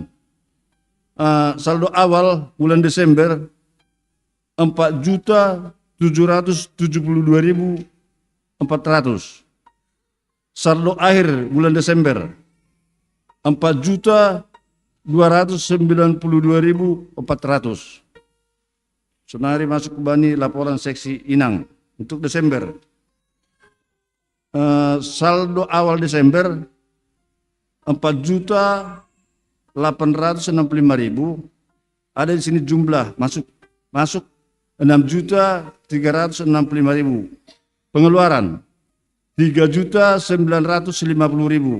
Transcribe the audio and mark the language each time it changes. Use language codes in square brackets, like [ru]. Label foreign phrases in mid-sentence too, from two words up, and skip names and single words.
[id] Saldo awal bulan Desember 4.772.400. Saldo akhir bulan Desember 4.292.400. Senari masuk ke bani laporan seksi Inang untuk Desember. Saldo awal Desember 4.865.000. Ada di sini jumlah masuk 6.365.000. Pengeluaran 3.950.000.